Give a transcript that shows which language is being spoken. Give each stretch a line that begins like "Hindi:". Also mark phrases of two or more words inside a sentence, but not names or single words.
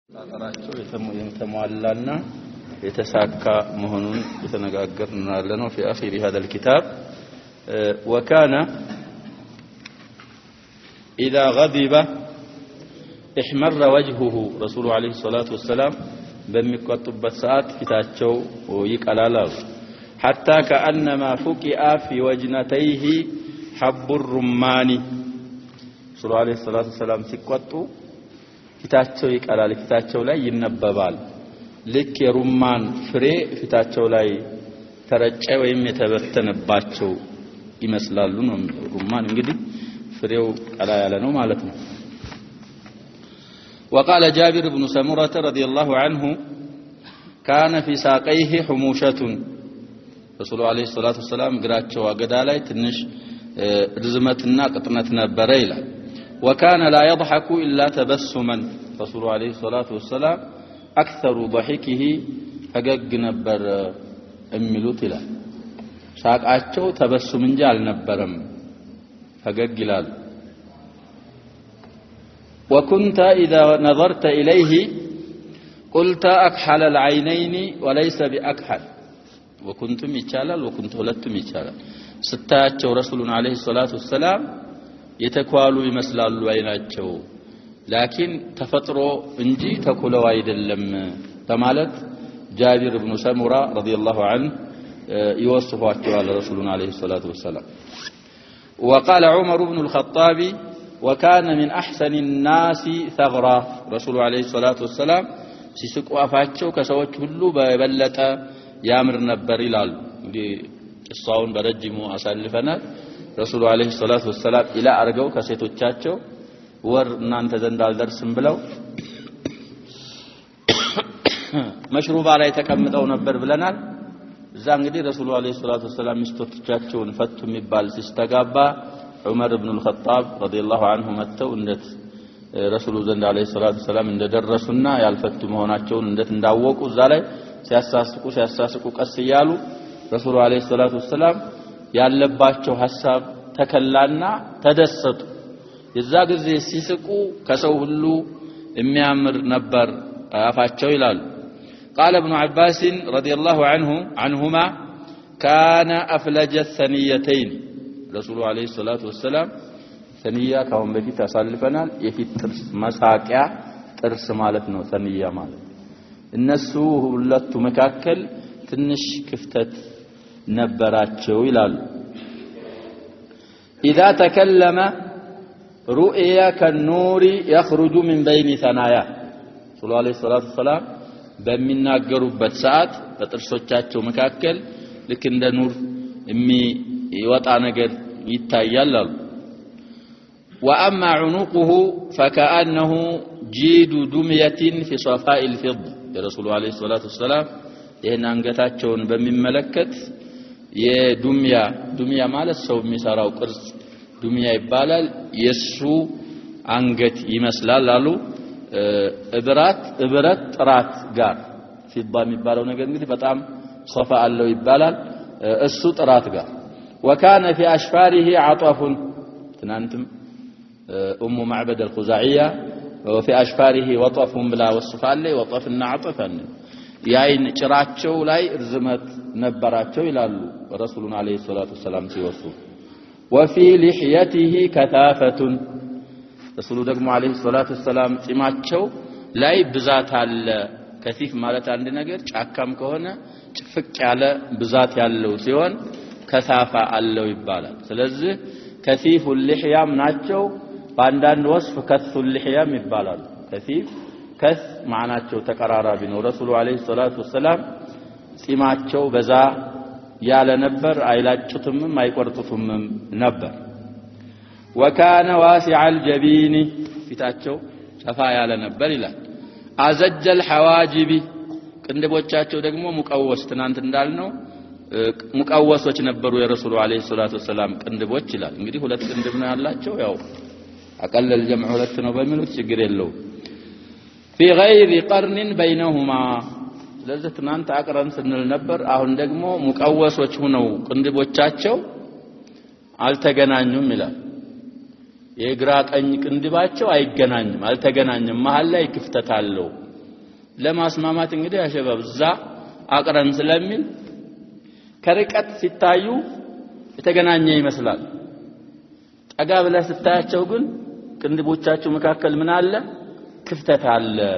Amharic: ታጠራቸው የተሟላና የተሳካ መሆኑን የተነጋገርን ነው
Arabic: في اخر هذا الكتاب. وكان اذا غضب احمر وجهه رسول عليه الصلاه والسلام
Amharic: በሚቆጡበት ሰዓት ፊታቸው ይቀላላል
Arabic: حتى كانما فقئ في وجنتيه حب الرمان. رسول عليه الصلاه والسلام
Amharic: ሲቆጡ ፊታቸው ይቀላል፣ ፊታቸው ላይ ይነበባል። ልክ የሩማን ፍሬ ፊታቸው ላይ ተረጨ ወይም የተበተነባቸው ይመስላሉ ነው። ሩማን እንግዲህ ፍሬው ቀላ ያለ ነው ማለት ነው።
Arabic: وقال جابر بن سمرة رضي الله عنه كان في ساقيه حموشة. رسول عليه الصلاة والسلام
Amharic: እግራቸው አገዳ ላይ ትንሽ ርዝመትና ቅጥነት ነበረ ይላል።
Arabic: وكان لا يضحك إلا تبسما. رسول عليه الصلاة والسلام أكثر ضحكه
Amharic: ፈገግ ነበር የሚሉት ይላል። ሳቃቸው ተበሱም እንጂ አልነበረም፣ ፈገግ ይላል።
Arabic: وكنت إذا نظرت إليه قلت أكحل العينين وليس بأكحل.
Amharic: وكنتم ይቻላል وكنت ሁለቱም ይቻላል። ስታያቸው ረሱሉን
Arabic: عليه الصلاة والسلام
Amharic: የተኳሉ ይመስላሉ አይናቸው፣ ላኪን ተፈጥሮ እንጂ ተኩለው አይደለም ተማለት ጃቢር ኢብኑ ሰሙራ
Arabic: رضي الله عنه
Amharic: ይወስፏቸዋል ረሱሉን
Arabic: عليه الصلاة والسلام. وقال عمر بن الخطاب وكان من احسن الناس ثغرا. رسول عليه الصلاة والسلام
Amharic: ሲስቁ አፋቸው ከሰዎች ሁሉ በበለጠ ያምር ነበር ይላሉ። እንግዲህ ቂሳውን በረጅሙ አሳልፈናል። ረሱሉ
Arabic: عليه الصلاة والسلام
Amharic: ኢላ አርገው ከሴቶቻቸው ወር እናንተ ዘንድ አልደርስም ብለው መሽሩባ ላይ ተቀምጠው ነበር ብለናል። እዛ እንግዲህ ረሱሉ
Arabic: عليه الصلاة والسلام
Amharic: ሚስቶቻቸውን ፈቱ የሚባል ሲስተጋባ ዑመር ኢብኑ አልኸጣብ
Arabic: رضي الله عنه
Amharic: መተው እንዴት ረሱሉ ዘንድ
Arabic: عليه الصلاة والسلام
Amharic: እንደደረሱና ያልፈቱ መሆናቸውን እንዴት እንዳወቁ እዛ ላይ ሲያሳስቁ ቀስ ይያሉ ረሱሉ
Arabic: عليه الصلاة والسلام
Amharic: ያለባቸው ሐሳብ ተከላና ተደሰቱ። የዛ ጊዜ ሲስቁ ከሰው ሁሉ የሚያምር ነበር አፋቸው ይላሉ።
Arabic: قال ابن عباس رضي الله عنهما كان أفلج الثنيتين. رسول عليه الصلاة والسلام ثنية كون
Amharic: በፊት አሳልፈናል። የፊት ጥርስ መሳቂያ ጥርስ ማለት ነው ثنية ማለት። እነሱ ሁለቱ መካከል ትንሽ ክፍተት ነበራቸው ይላሉ።
Arabic: إذا تكلم رؤيا كالنور يخرج من بين ثناياه. صلى الله عليه الصلاة
Amharic: በሚናገሩበት ሰዓት በጥርሶቻቸው መካከል ልክ እንደ ኑር የሚወጣ ነገር ይታያል አሉ።
Arabic: وأما عنقه فكأنه جيد دمية في صفاء الفضة. الرسول عليه الصلاة والسلام
Amharic: ይሄን አንገታቸውን በሚመለከት የዱሚያ ማለት ሰው የሚሰራው ቅርጽ ዱሚያ ይባላል። የሱ አንገት ይመስላል አሉ። እብረት ጥራት ጋር ፊዳ የሚባለው ነገር እንግዲህ በጣም ሶፋ አለው ይባላል። እሱ ጥራት ጋር
Arabic: وكان في أشفاره عطف.
Amharic: ትናንትም ኡሙ ማዕበድ
Arabic: الخزاعية وفي أشفاره وطف بلا وصف عليه وطفنا عطفا
Amharic: ያይን ጭራቸው ላይ ርዝመት ነበራቸው ይላሉ ረሱሉን
Arabic: عليه الصلاة والسلام ሲወሱ። وفي لحيته كثافة.
Amharic: ረሱሉ ደግሞ
Arabic: عليه الصلاة والسلام
Amharic: ጺማቸው ላይ ብዛት አለ። ከሲፍ ማለት አንድ ነገር ጫካም ከሆነ ጭፍቅ ያለ ብዛት ያለው ሲሆን ከሳፋ አለው ይባላል። ስለዚህ
Arabic: كثيف اللحيام
Amharic: ናቸው። በአንዳንድ ወስፍ
Arabic: كث اللحيام
Amharic: ይባላል። ከሲፍ ከስ ማናቸው ተቀራራቢ ነው። ረሱሉ
Arabic: عليه الصلاة والسلام
Amharic: ጺማቸው በዛ ያለ ነበር፣ አይላጩትም አይቆርጡትም ነበር።
Arabic: وكان واسع الجبين.
Amharic: ፊታቸው ሰፋ ያለ ነበር ይላል።
Arabic: أزج الحواجب.
Amharic: ቅንድቦቻቸው ደግሞ ሙቀወስ ትናንት እንዳልነው ሙቀወሶች ነበሩ የረሱሉ
Arabic: عليه الصلاة والسلام
Amharic: ቅንድቦች ይላል። እንግዲህ ሁለት ቅንድብ ነው ያላቸው። ያው
Arabic: أقل الجمع
Amharic: ሁለት ነው በሚሉት ችግር የለውም።
Arabic: في غير قرن بينهما.
Amharic: ስለዚህ ትናንት አቅረን ስንል ነበር። አሁን ደግሞ ሙቀወሶች ሆነው ቅንድቦቻቸው አልተገናኙም ይላል። የግራ ቀኝ ቅንድባቸው አይገናኝም አልተገናኘም መሃል ላይ ክፍተት አለው ለማስማማት እንግዲህ ያሸባብ እዛ አቅረን ስለሚል ከርቀት ሲታዩ የተገናኘ ይመስላል ጠጋ ብለህ ስታያቸው ግን ቅንድቦቻቸው መካከል ምን አለ ክፍተት አለ